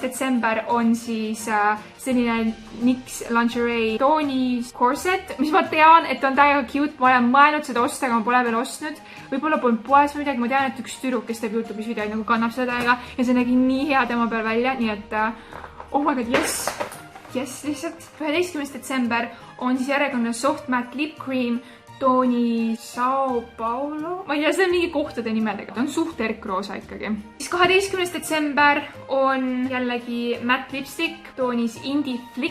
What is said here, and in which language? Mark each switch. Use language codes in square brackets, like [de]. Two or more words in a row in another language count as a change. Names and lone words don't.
[et] detsember on siis selline NYX lingerie toonis corset, mis ma tean, et on täiega cute. Ma olen mõelnud seda osta, aga ma pole veel ostnud. Võib-olla polnud poes või midagi. Ma tean, et üks tüdruk, kes teeb YouTube'is videoid, nagu kannab seda täiega ja see nägi nii hea tema peal välja, nii et [en] oh my god, yes, [et] lihtsalt. 11. detsember on siis järjekordne Soft Matte Lip Cream toonis Sao Paulo. Ma ei tea, see on mingi kohtade nimedega. Ta on suht erkroosa ikkagi. Siis 12. detsember on jällegi Matte Lipstick toonis Indie Flick.